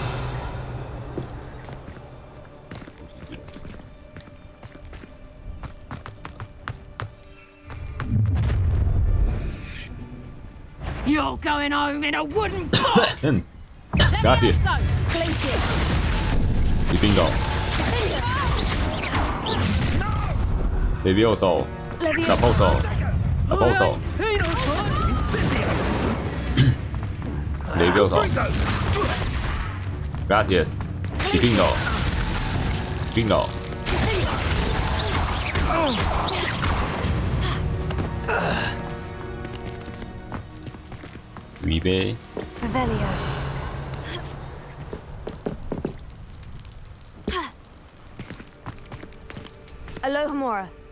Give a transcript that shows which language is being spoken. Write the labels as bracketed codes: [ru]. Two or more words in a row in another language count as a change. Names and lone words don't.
[en] You're going home in a wooden box! Gracias. Place it. [es] Y bingo. [en] Levioso. Raposo. Raposo. Levioso. [es] Gracias. Y bingo. Bingo. [zh] 预备。 [en] Revelio. Alohomora.